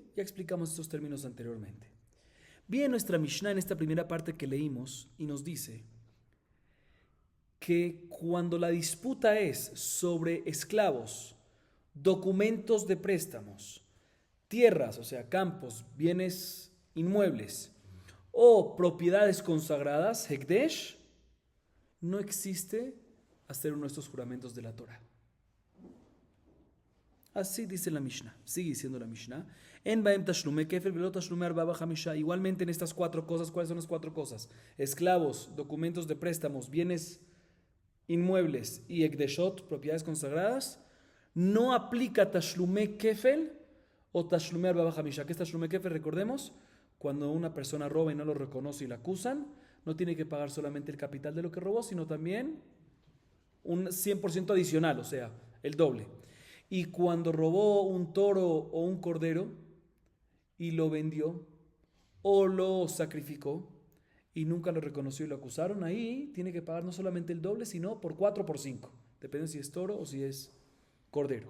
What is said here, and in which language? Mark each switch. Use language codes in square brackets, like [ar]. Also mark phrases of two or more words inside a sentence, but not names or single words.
[es] Ya explicamos estos términos anteriormente. Bien, nuestra Mishnah en esta primera parte que leímos y nos dice que cuando la disputa es sobre esclavos, documentos de préstamos, tierras, o sea, campos, bienes inmuebles o propiedades consagradas, Hekdesh, no existe hacer uno de estos juramentos de la Torah. Así dice la Mishnah, sigue diciendo la Mishnah. [he] אין בהן תשלומי כפל ולא תשלומי ארבעה וחמשה. [es] Igualmente en estas 4 cosas, ¿cuáles son las 4 cosas? Esclavos, documentos de préstamos, bienes inmuebles y ekdeshot, propiedades consagradas, no aplica [he] תשלומי כפל [es] o [he] תשלומי ארבעה וחמשה. [es] ¿Qué es [he] תשלומי כפל? [es] Recordemos, cuando una persona roba y no lo reconoce y la acusan, no tiene que pagar solamente el capital de lo que robó, sino también un 100% adicional, o sea, el doble. Y cuando robó un toro o un cordero y lo vendió o lo sacrificó y nunca lo reconoció y lo acusaron, ahí tiene que pagar no solamente el doble, sino por 4 o por 5, depende si es toro o si es cordero.